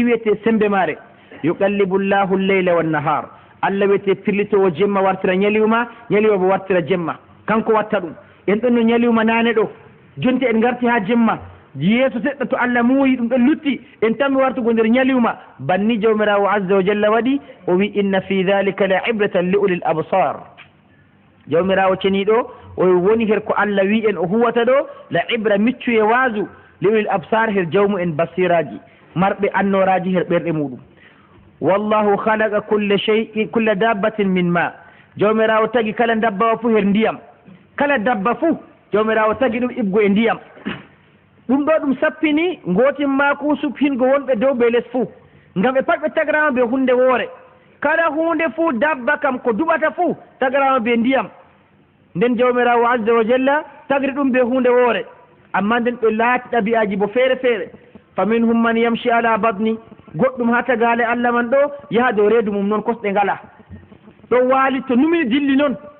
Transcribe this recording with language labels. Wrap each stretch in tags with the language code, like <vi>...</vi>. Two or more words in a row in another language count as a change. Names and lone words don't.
<ff>wiyete sembe mare</ff> <ar>يقلب الله الليل والنهار</ar> <ff>Allah wiyete firlitowo jemma wartira ñaliwma ñaliwa bo wartira jemma kanko watta ɗum en ɗon no ñaliwma nane ɗo jonti en garti ha jemma yeeso seɗɗa to Allah muuyi ɗum ɗon lutti en tammi wartugo nder ñaliwma banni jawmirawo</ff> <ar>عز وجل</ar> <ff>waɗi o wi</ff> <ar>إن في ذلك لعبرة لأولي الأبصار</ar> <ff>jawmirawo ceniɗo o woni her ko Allah wi en o huwata ɗo la ibra miccu e waasu</ff> <ar>لأولي الأبصار</ar> <ff>her jawmu en basiraji marɓe annoraji her ɓerɗe muɗum</ff> <ar>والله خلق كل دابة من ماء</ar> <ff>jawmirawo tagi kala dabbawa fuu her ndiyam kala dabba fuu jawmirawo tagi ɗum ibgo e ndiyam ɗum ɗo ɗum sappini gotin ma kusub hingo wonɓe dow be less fuu ngam ɓe pat ɓe tagarama be hunde woore kala hunde fuu dabba kam ko duɓata fuu tagarama be ndiyam nden jawmirawo</ff> <ar>عز وجل</ar> <ff>tagri ɗum be hunde woore amma nden ɓe laati ɗabi'aji bo feere feere</ff> <ar>فمنهم من يمشي على بطنه</ar> <ff>goɗɗum ha tagale Allah man ɗo yaha dow reedu mum noon kosɗe ngala ɗo waali to numini dilli noon</ff>